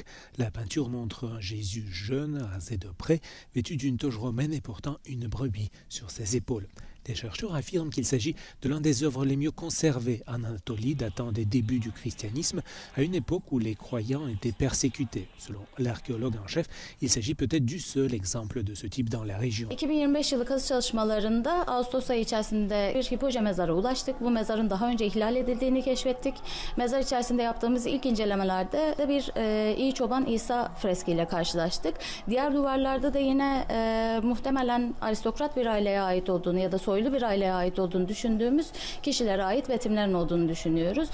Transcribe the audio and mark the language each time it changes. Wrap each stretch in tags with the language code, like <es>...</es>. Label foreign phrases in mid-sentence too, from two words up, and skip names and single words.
<fr>La peinture montre un Jésus jeune, rasé de près, vêtu d'une toge romaine et portant une brebis sur ses épaules. Des chercheurs affirment qu'il s'agit de l'un des œuvres les mieux conservées en Anatolie, datant des débuts du christianisme, à une époque où les croyants étaient persécutés. Selon l'archéologue en chef, il s'agit peut-être du seul exemple de ce type dans la région.</fr> <tr>2025 yılı kazı çalışmalarında Ağustos ayı içerisinde bir hipoje mezara ulaştık. Bu mezarın daha önce ihlal edildiğini keşfettik. Mezar içerisinde yaptığımız ilk incelemelerde de bir İyi Çoban İsa freskiyle karşılaştık. Diğer duvarlarda da yine muhtemelen aristokrat bir aileye ait olduğunu ya da soylu bir aileye ait olduğunu düşündüğümüz kişilere ait betimlerin olduğunu düşünüyoruz.</tr>